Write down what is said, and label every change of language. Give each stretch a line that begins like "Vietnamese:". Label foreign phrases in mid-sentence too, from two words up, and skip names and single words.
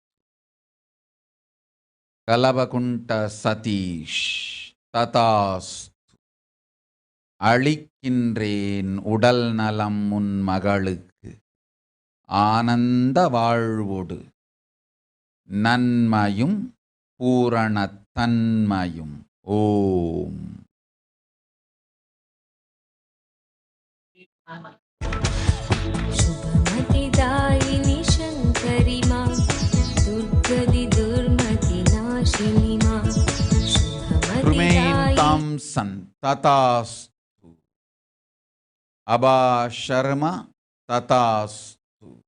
Tamil: கலவகுண்ட சதீஷ் ததாஸ். அளிக்கின்றேன் உடல் நலம் உன் மகளுக்கு ஆனந்த வாழ்வோடு நன்மையும் பூரணத்தன்மையும். ஓம்.
Sanskrit: शुभमतिदायिनि शङ्करि मां दुर्गति दुर्मति नाशिनि मां शुभमतिदायिनि तां सन् तथास्तु. अबा शर्मा तथास्तु.